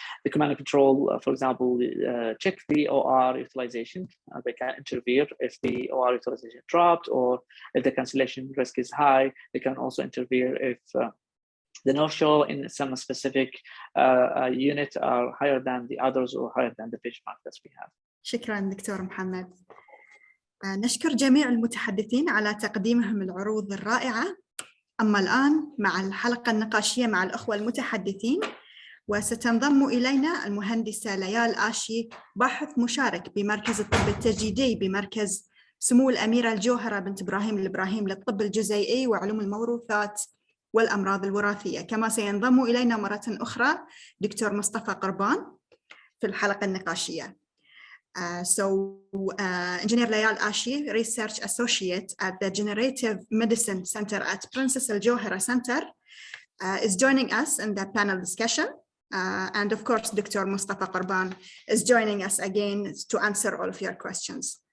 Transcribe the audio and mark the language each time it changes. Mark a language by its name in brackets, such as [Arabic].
[English] The command and control, for example, check the OR utilization. They can interfere if the OR utilization dropped, or if the cancellation risk is high. They can also interfere if the no-show in some specific unit are higher than the others or higher than the benchmark that we have. [Arabic] شكرا دكتور محمد. نشكر جميع المتحدثين على تقديمهم العروض الرائعة. أما الآن مع الحلقة النقاشية مع الأخوة المتحدثين، وستنضم إلينا المهندسة ليال آشي، باحث مشارك بمركز الطب التجديدي بمركز سمو الأميرة الجوهرة بنت إبراهيم الإبراهيم للطب الجزيئي وعلوم الموروثات والأمراض الوراثية. كما سينضم إلينا مرة أخرى دكتور مصطفى قربان في الحلقة النقاشية. [English] Engineer Layal Ashi, Research Associate at the Generative Medicine Center at Princess Al Johera Center, is joining us in the panel discussion. And of course, Dr. Mustafa Qarban is joining us again to answer all of your questions.